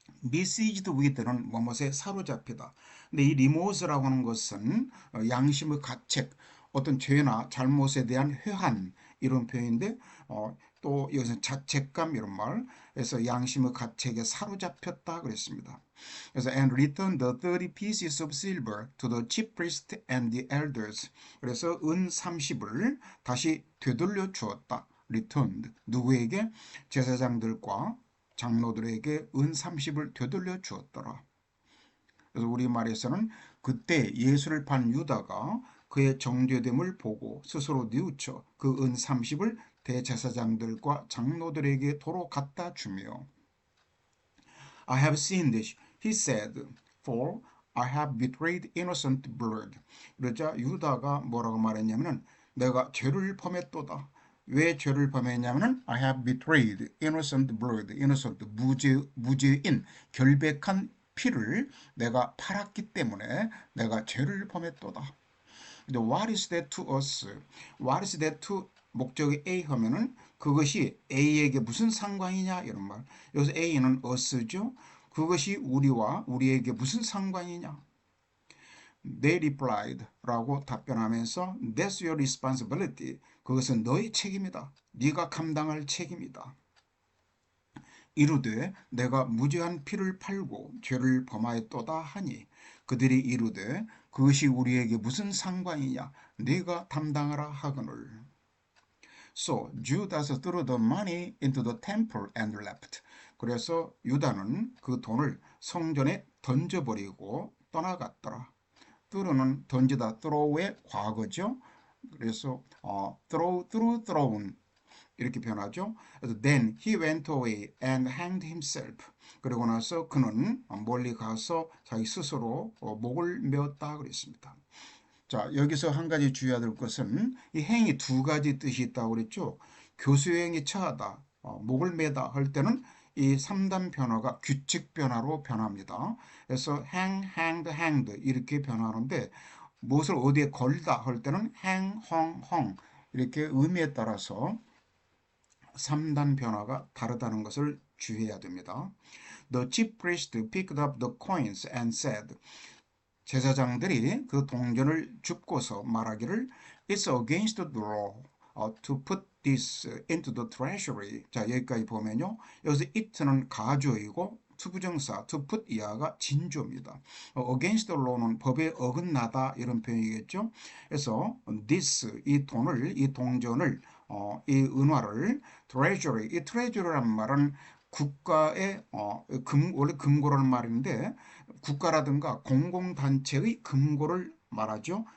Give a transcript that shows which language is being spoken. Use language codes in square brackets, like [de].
[ko] besieged with는 뭐뭐에 사로잡히다. 근데 이 리모스라고 하는 것은 양심의 가책, 어떤 죄나 잘못에 대한 회한 이런 표현인데 또 여기서 자책감 이런 말, 그래서 양심의 가책에 사로잡혔다 그랬습니다. [en] 그래서 and returned the 30 pieces of silver to the chief priest and the elders. [ko] 그래서 은 30을 다시 되돌려 주었다. returned 누구에게? 제사장들과 장로들에게 은 30을 되돌려 주었더라. 그래서 우리말에서는 그때 예수를 판 유다가 그의 정죄됨을 보고 스스로 뉘우쳐 그 은 30을 대제사장들과 장로들에게 도로 갖다 주며 [en] I have seen this, he said, for I have betrayed innocent blood. [ko] 그러자 유다가 뭐라고 말했냐면 내가 죄를 범했도다. 왜 죄를 범했냐면 [en] I have betrayed innocent blood, [ko] innocent 무죄인 결백한 피를 내가 팔았기 때문에 내가 죄를 범했도다. [en] What is that to us? What is that to [ko] 목적이 A 하면은 그것이 A에게 무슨 상관이냐 이런 말. 여기서 A는 us죠. 그것이 우리와 우리에게 무슨 상관이냐? [en] They replied [ko] 라고 답변하면서 [en] That's your responsibility. [ko] 그것은 너의 책임이다. 네가 감당할 책임이다. 이르되 내가 무죄한 피를 팔고 죄를 범하였도다 하니 그들이 이르되 그것이 우리에게 무슨 상관이냐? 네가 담당하라 하거늘. [en] So Judas threw the money into the temple and left. [ko] 그래서 유다는 그 돈을 성전에 던져버리고 떠나갔더라. throw는 던지다, throw의 과거죠. 그래서 thrown 이렇게 변하죠. [en] 그래서 then he went away and hanged himself. [ko] 그러고 나서 그는 멀리 가서 자기 스스로 목을 메었다 그랬습니다. 자, 여기서 한 가지 주의해야 될 것은 이 행이 두 가지 뜻이 있다고 그랬죠. 교수행이 처하다, 목을 매다 할 때는 이 3단 변화가 규칙 변화로 변합니다. 그래서 hang, hanged, hanged 이렇게 변하는데 무엇을 어디에 걸다 할 때는 hang, hung, hung 이렇게 의미에 따라서 3단 변화가 다르다는 것을 주의해야 됩니다. [en] The chief priest picked up the coins and said [ko] 제사장들이 그 동전을 줍고서 말하기를 [en] It's against the law to put this into the treasury. [ko] 자, 여기까지 보면요. 여기서 it는 가주어이고 투부정사 to put 이하가 진주입니다. [en] against the law [ko] 는 법에 어긋나다 이런 표현이겠죠. 그래서 this 이 돈을 이 동전을 이 은화를 treasury 이 treasury란 말은 국가의 원래 금고라는 말인데 국가라든가 공공단체의 금고를 말하죠.